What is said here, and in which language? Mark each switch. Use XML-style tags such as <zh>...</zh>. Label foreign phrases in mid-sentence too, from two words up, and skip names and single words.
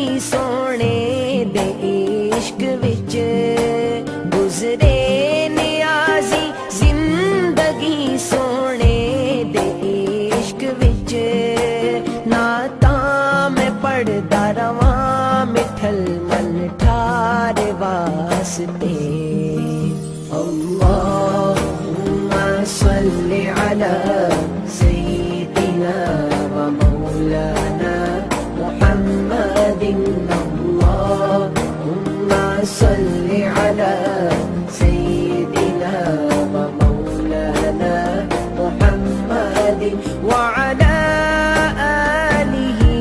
<pa>سونے دے عشق وچ گزرے نیازی زندگی سونے دے عشق وچ نعتاں میں پڑھدا رواں مٹھل من ٹھار واسطے</pa> <ar>اللہم صل علی سیدنا و مولانا محمد اللہم صل علی سیدنا و مولانا محمد وعلی آلہ</ar>